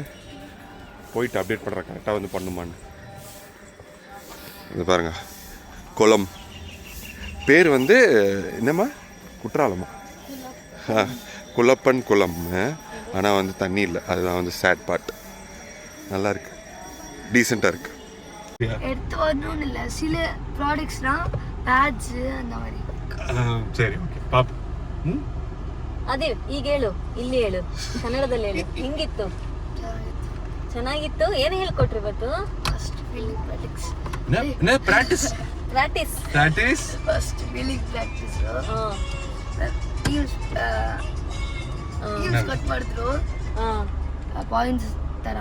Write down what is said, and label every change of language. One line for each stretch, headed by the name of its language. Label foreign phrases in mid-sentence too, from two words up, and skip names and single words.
Tamil: போயிட்டு அப்டேட் பண்ணுற கரெக்டாக வந்து பண்ணுமான்னு. இது பாருங்கள், குளம் பேர் வந்து என்னம்மா? குற்றாலமா? குளப்பன் குளம். ஆனால் வந்து தண்ணி இல்லை. அதுதான் வந்து
English: sad part.
Tamil: நல்லா இருக்கு, டீசெண்டாக இருக்கு. எடுத்து வரணும்னு இல்லை, சில ப்ராடக்ட்ஸ்லாம் பேட்ஸ் அந்த மாதிரி.
Kannada: ಸರಿ, ಓಕೆ ಪಾಪ. ಅದೇ ಈಗ ಹೇಳು, ಇಲ್ಲಿ ಹೇಳು, ಕನ್ನಡದಲ್ಲಿ ಹೇಳು. ಹಿಂಗಿತ್ತು, ಚೆನ್ನಾಗಿತ್ತು. ಏನು ಹೇಳ್ಕೊಟ್ರಿ ಇವತ್ತು?
English: first feeling practice. ಪ್ರಾಕ್ಟೀಸ್ first feeling practice.
Kannada: ಕಟ್ ಮಾಡಿದ್ರು ಪಾಯಿಂಟ್ಸ್ ತರ.